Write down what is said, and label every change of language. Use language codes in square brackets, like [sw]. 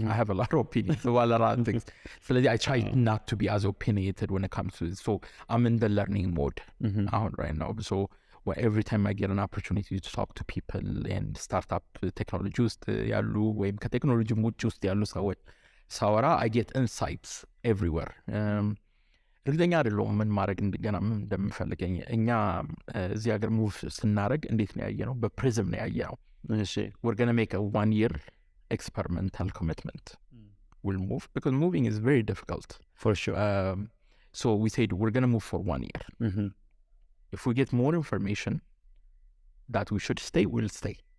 [en] I have a lot of opinions about a lot of things. [am] ስለዚህ [en] I try not to be as opinionated when it comes to it. So I'm in the learning mode right now. So every time I get an opportunity to talk to people and startup technology [am] ውስጥ ያሉ ወይም ከቴክኖሎጂ ውጭ ውስጥ ያሉ ሰዎች ሳወራ [en] I get insights everywhere. [am] እርግጠኛ አይደለሁም ምን ማድረግ እንደምፈልገኝ። እኛ እዚህ ሀገር ሙቭ ስናደርግ እንዴት ነው ያየነው? በፕሪዝም ነው ያየነው። [en] we're going to make a 1 year experimental commitment. We'll move because moving is very difficult. For sure. So we said we're going to move for 1 year. If we get more information that we should stay, we'll stay.